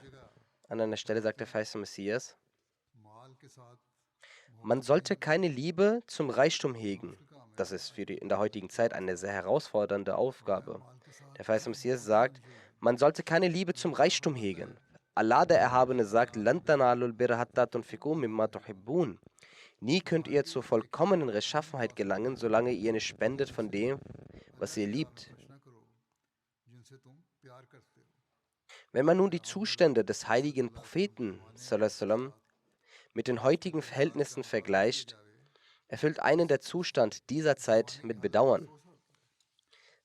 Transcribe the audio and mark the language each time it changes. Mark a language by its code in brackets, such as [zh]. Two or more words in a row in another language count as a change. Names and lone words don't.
[de] An einer Stelle sagt der verheißene Messias: Man sollte keine Liebe zum Reichtum hegen. Das ist in der heutigen Zeit eine sehr herausfordernde Aufgabe. Der verheißene Messias sagt, man sollte keine Liebe zum Reichtum hegen. Allah, der Erhabene, sagt: [ar] لن تنالوا البر حتى تنفقوا مما تحبون. [de] Nie könnt ihr zur vollkommenen Rechtschaffenheit gelangen, solange ihr nicht spendet von dem, was ihr liebt. Wenn man nun die Zustände des heiligen Propheten sallam, mit den heutigen Verhältnissen vergleicht, erfüllt einen der Zustand dieser Zeit mit Bedauern.